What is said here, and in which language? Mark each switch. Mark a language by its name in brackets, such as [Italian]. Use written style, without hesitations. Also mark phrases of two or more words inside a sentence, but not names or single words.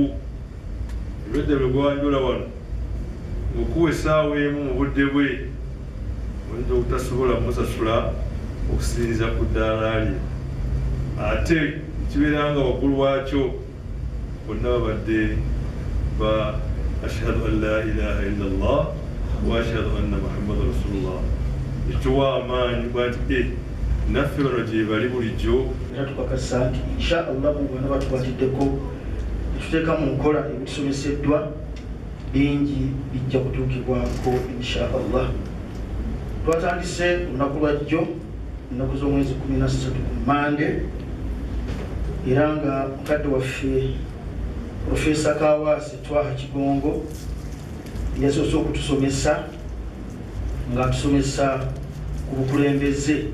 [Ganda] Ebedde bwe gwanjula wano ng'okuwa essaawa emu mu budde bwe oyinza obutasobola kumusasula okusinziira ku ddaala lye, ate kibeera nga waggulu waakyo bonna babadde ba [Arabic] أشهد أن لا إله إلا الله وأشهد أن محمدا رسول الله. [Ganda] Ekituwa amaanyi kuba nti naffe bano gye bali bulijjo. Era tukakasa nti [Arabic] إن شاء الله [Ganda] mu bano batukwatiddeko tuteeka mu nkola ebitusomeseddwa bingi bijja kutuukibwako [Arabic] إن شاء الله. [Ganda] Twatandise olunaku lwajjo ennaku z'omwezi 13 ku Mande, era nga mukadde waffe Profesa Kaawaase Twaha Kigongo yasoose okutusomesa ng'atusomesa ku bukulembeze,